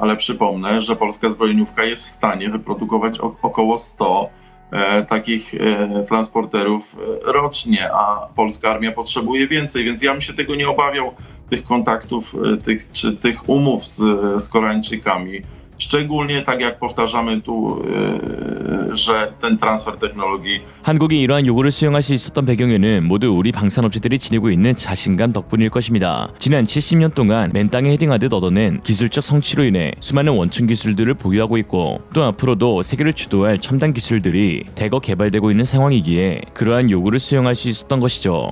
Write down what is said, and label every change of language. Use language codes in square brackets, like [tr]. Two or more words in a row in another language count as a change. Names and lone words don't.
[pl] Ale przypomnę, że polska zbrojeniówka jest w stanie wyprodukować około 100 takich transporterów rocznie, a polska armia potrzebuje więcej, więc ja bym się tego nie obawiał, tych kontaktów, tych umów z Koreańczykami. Szczególnie tak jak powtarzamy tu, że ten transfer technologii. [ko] 한국이 이러한 요구를 수용할 수 있었던 배경에는 모두 우리 방산업체들이 지니고 있는 자신감 덕분일 것입니다. 지난 70년 동안 맨 땅에 헤딩하듯 얻어낸 기술적 성취로 인해 수많은 원천 기술들을 보유하고 있고 또 앞으로도 세계를 주도할 첨단 기술들이 대거 개발되고 있는 상황이기에 그러한 요구를 수용할 수 있었던 것이죠.